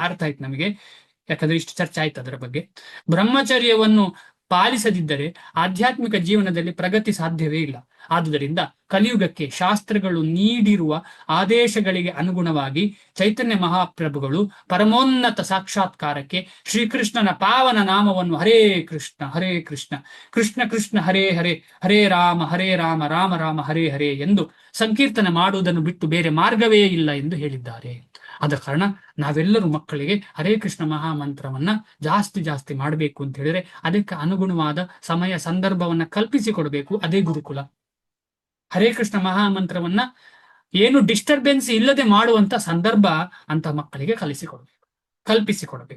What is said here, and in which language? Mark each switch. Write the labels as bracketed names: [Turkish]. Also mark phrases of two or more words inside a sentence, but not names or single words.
[Kannada] ಅರ್ಥ ಆಯ್ತು ನಮಗೆ, ಯಾಕಂದ್ರೆ ಇಷ್ಟು ಚರ್ಚೆ ಆಯ್ತು ಅದರ ಬಗ್ಗೆ. ಬ್ರಹ್ಮಚರ್ಯವನ್ನು ಪಾಲಿಸದಿದ್ದರೆ ಆಧ್ಯಾತ್ಮಿಕ ಜೀವನದಲ್ಲಿ ಪ್ರಗತಿ ಸಾಧ್ಯವೇ ಇಲ್ಲ. ಆದುದರಿಂದ ಕಲಿಯುಗಕ್ಕೆ ಶಾಸ್ತ್ರಗಳು ನೀಡಿರುವ ಆದೇಶಗಳಿಗೆ ಅನುಗುಣವಾಗಿ ಚೈತನ್ಯ ಮಹಾಪ್ರಭುಗಳು ಪರಮೋನ್ನತ ಸಾಕ್ಷಾತ್ಕಾರಕ್ಕೆ ಶ್ರೀಕೃಷ್ಣನ ಪಾವನ ನಾಮವನ್ನು [Sanskrit] ಹರೇ ಕೃಷ್ಣ ಕೃಷ್ಣ ಕೃಷ್ಣ ಹರೇ ಹರೇ, ಹರೇ ರಾಮ ರಾಮ ರಾಮ ಹರೇ ಹರೇ [Kannada] ಎಂದು ಸಂಕೀರ್ತನೆ ಮಾಡುವುದನ್ನು ಬಿಟ್ಟು ಬೇರೆ ಮಾರ್ಗವೇ ಇಲ್ಲ ಎಂದು ಹೇಳಿದ್ದಾರೆ. ಆದ ಕಾರಣ ನಾವೆಲ್ಲರೂ ಮಕ್ಕಳಿಗೆ ಹರೇ ಕೃಷ್ಣ ಮಹಾಮಂತ್ರವನ್ನ ಜಾಸ್ತಿ ಮಾಡಬೇಕು ಅಂತ ಹೇಳಿದ್ರೆ ಅದಕ್ಕೆ ಅನುಗುಣವಾದ ಸಮಯ ಸಂದರ್ಭವನ್ನ ಕಲ್ಪಿಸಿಕೊಡ್ಬೇಕು. ಅದೇ ಗುರುಕುಲ. ಹರೇ ಕೃಷ್ಣ ಮಹಾಮಂತ್ರವನ್ನ ಏನು ಡಿಸ್ಟರ್ಬೆನ್ಸ್ ಇಲ್ಲದೆ ಮಾಡುವಂತ ಸಂದರ್ಭ ಅಂತ ಮಕ್ಕಳಿಗೆ ಕಲ್ಪಿಸಿಕೊಡಬೇಕು.